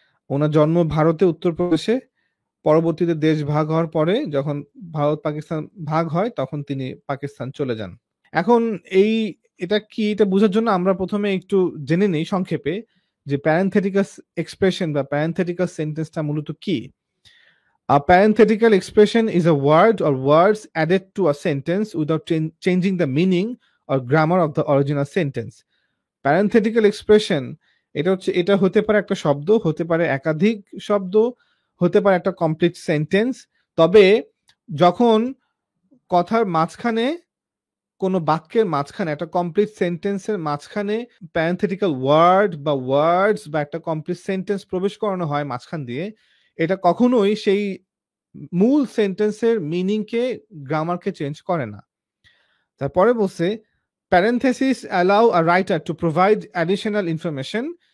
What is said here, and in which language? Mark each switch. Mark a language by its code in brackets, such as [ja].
[bn] ওনার জন্ম ভারতে উত্তরপ্রদেশে। পরবর্তীতে দেশ ভাগ হওয়ার পরে যখন ভারত পাকিস্তান ভাগ হয় তখন তিনি পাকিস্তান চলে যান। এখন এটা কি, এটা বোঝার জন্য আমরা প্রথমে একটু জেনে নেই সংক্ষেপে যে প্যারেনথেটিক্যাল এক্সপ্রেশন বা প্যারেনথেটিক্যাল সেন্টেন্সটা মূলত কি। [en] A parenthetical expression is a word or words added to a sentence without changing the meaning or grammar of the original sentence. [bn] Parenthetical expression এটা হতে পারে একটা শব্দ, হতে পারে একাধিক শব্দ, হতে পারে একটা কমপ্লিট সেন্টেন্স। তবে যখন কথার মাঝখানে, কোনো বাক্যের মাঝখানে, একটা কমপ্লিট সেন্টেন্সের মাঝখানে প্যারেনথেটিক্যাল ওয়ার্ড বা ওয়ার্ডস বা একটা কমপ্লিট সেন্টেন্স প্রবেশ করানো হয় মাঝখান দিয়ে, এটা কখনোই সেই মূল সেন্টেন্সের মিনিংকে, গ্রামারকে চেঞ্জ করে না। তারপরে বলছে [en] parentheses allow a writer to provide additional information.